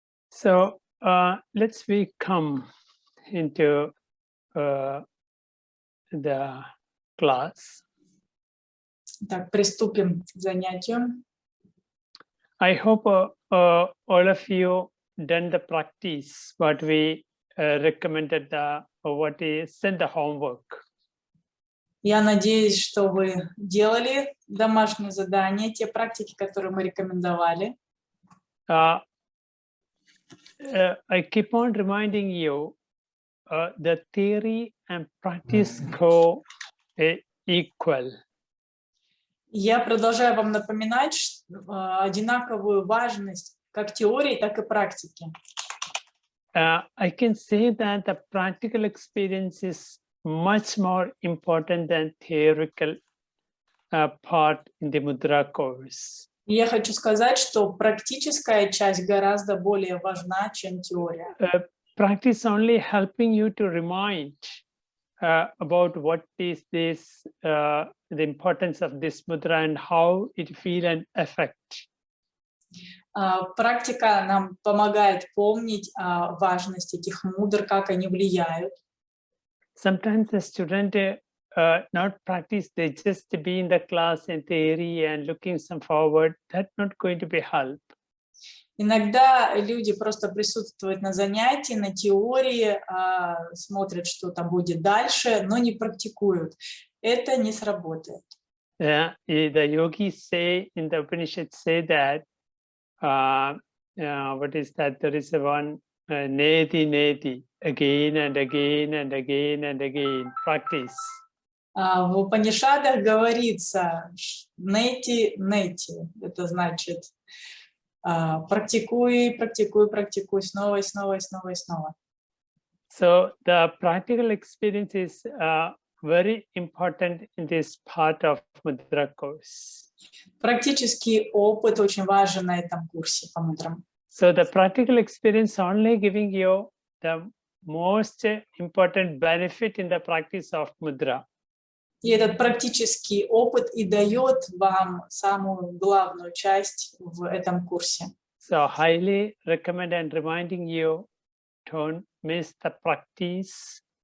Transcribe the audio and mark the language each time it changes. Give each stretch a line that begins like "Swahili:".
English: So let's we come into the class.
Russian: Так, приступим к занятию.
English: I hope all of you done the practice what we recommended, what is sent the homework.
Russian: Я надеюсь, что вы делали домашнее задание, те практики, которые мы рекомендовали.
English: I keep on reminding you, the theory and practice go equal.
Russian: Я продолжаю вам напоминать одинаковую важность как теории, так и практики.
English: I can say that the practical experience is much more important than theoretical part in the Mudra course.
Russian: Я хочу сказать, что практическая часть гораздо более важна, чем теория.
English: Practice only helping you to remind about what is this, the importance of this mudra and how it feel and affect.
Russian: Практика нам помогает помнить важность этих мудр, как они влияют.
English: Sometimes the student not practice, they just be in the class and theory and looking some forward. That's not going to be help.
Russian: Иногда люди просто присутствуют на занятии, на теории, смотрят, что там будет дальше, но не практикуют. Это не сработает.
English: The yogis say in the Upanishad say that what is that? There is one neti again and again and again and again practice.
Russian: В Упанишадах говорится нети. Это значит практикуй, снова и снова и снова и снова.
English: So the practical experience is very important in this part of Mudra course.
Russian: Практический опыт очень важен на этом курсе по мудрам.
English: So the practical experience only giving you the most important benefit in the practice of Mudra.
Russian: И этот практический опыт и дает вам самую главную часть в этом курсе.
English: So highly recommend and reminding you, don't miss the practice.